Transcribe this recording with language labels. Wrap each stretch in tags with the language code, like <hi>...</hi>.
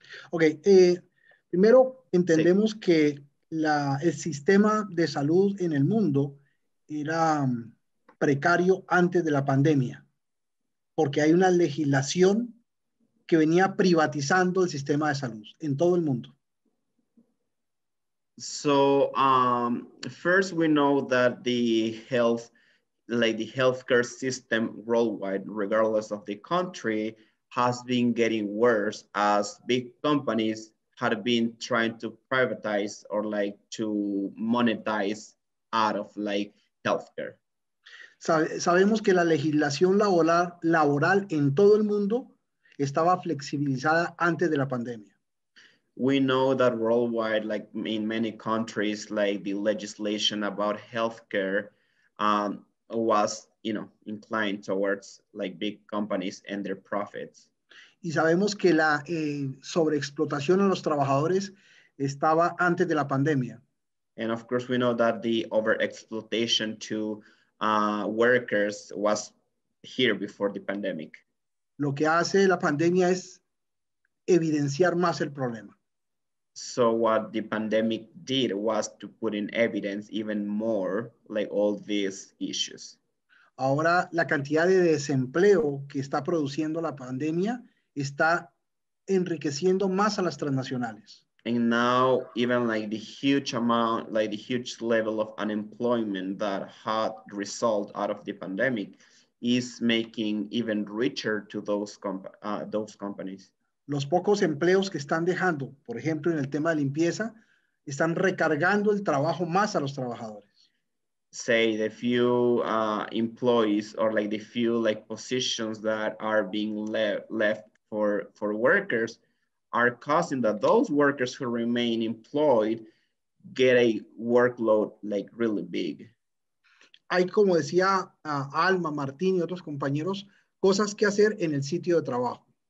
<es>Ok. Primero, entendemos que el sistema de salud en el mundo era precario antes de la pandemia, porque hay una legislación que venía privatizando el sistema de salud en todo el mundo.</es> <en>So first we know that the healthcare system worldwide, regardless of the country, has been getting worse as big companies had been trying to privatize or to monetize out of healthcare.</en> <es>Sabemos que la legislación laboral en todo el mundo estaba flexibilizada antes de la pandemia.</es> <en>we know that worldwide, like in many countries, like the legislation about healthcare was, inclined towards like big companies and their profits.</en> <es>Y sabemos que la sobreexplotación a los trabajadores estaba antes de la pandemia.</es> <en>And of course, we know that the overexploitation to workers was here before the pandemic.</en> <es>Lo que hace la pandemia es evidenciar más el problema.</es> <en>So what the pandemic did was to put in evidence even more like all these issues.</en> <es>Ahora la cantidad de desempleo que está produciendo la pandemia está enriqueciendo más a las transnacionales.</es> <en>And now even like the huge amount, like the huge level of unemployment that had result out of the pandemic is making even richer to those companies.</en> <es>Los pocos empleos que están dejando, por ejemplo, en el tema de limpieza, están recargando el trabajo más a los trabajadores.</es> <en>Say the few employees or like the few like positions that are being left for workers are causing that those workers who remain employed get a workload like really big.</en> <es>Hay, como decía Alma, Martín y otros compañeros, cosas que hacer en el sitio de trabajo.</es>